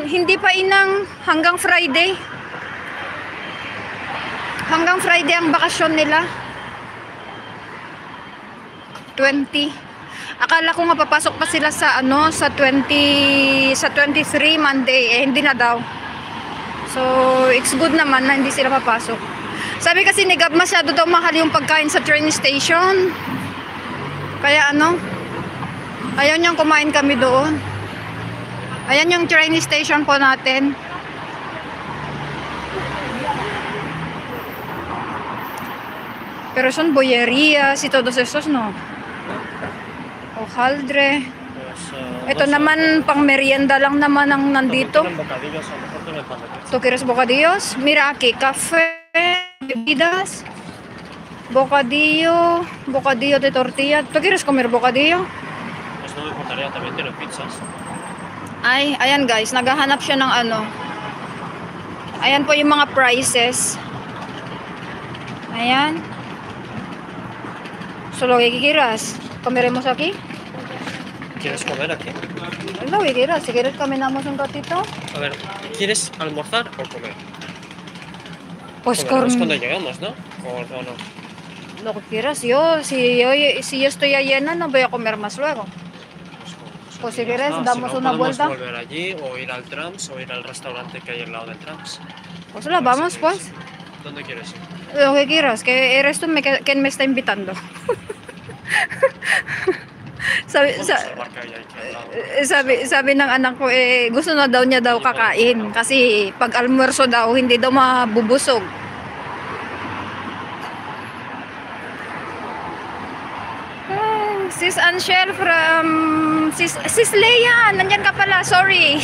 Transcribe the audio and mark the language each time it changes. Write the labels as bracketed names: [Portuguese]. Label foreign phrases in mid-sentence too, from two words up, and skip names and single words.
[Filipino] Hindi pa inang hanggang Friday. Hanggang Friday ang bakasyon nila. 20. Akala ko nga papasok pa sila sa sa 23 Monday. Hindi na daw. So, [English] it's good [Filipino] naman na hindi sila papasok. Sabi kasi ni Gab, masyado daw mahal yung pagkain sa train station. Kaya ayaw niyang kumain kami doon. Ayan yung train station po natin. [Spanish] Pero son Boyeria, si Todos Esos, no? O Haldre. [Filipino] Ito naman, pang merienda lang naman ang nandito. [Spanish] ¿Tú quieres bocadillos? Mira aquí, café, bebidas, bocadillo de tortilla. ¿Tú quieres comer bocadillo? Pues no me importaría, también tienen pizzas. [Filipino] Ay, ayan guys, naghahanap siya ng Ayan po yung mga prices. Ayan. [Spanish] Solo que quieras. ¿Comeremos aquí? ¿Quieres comer aquí? Lo que quieras. Si quieres caminamos un ratito. A ver, ¿quieres almorzar o comer? Pues comeremos cuando lleguemos, ¿no? ¿O no? Lo que quieras. Si yo estoy llena, no voy a comer más luego. Pues si quieres, damos una vuelta. Podemos volver allí, o ir al Trams, o ir al restaurante que hay al lado del Trams. Pues la vamos, pues. ¿Dónde quieres ir? Lo que quieras, que eres tú quien me está invitando. [Filipino] Sabi ng anak ko, gusto na daw niya kakain. Kasi pag almuerzo daw, hindi daw mabubusog. Sis Anshel from Sis Leia, nandyan ka pala, sorry.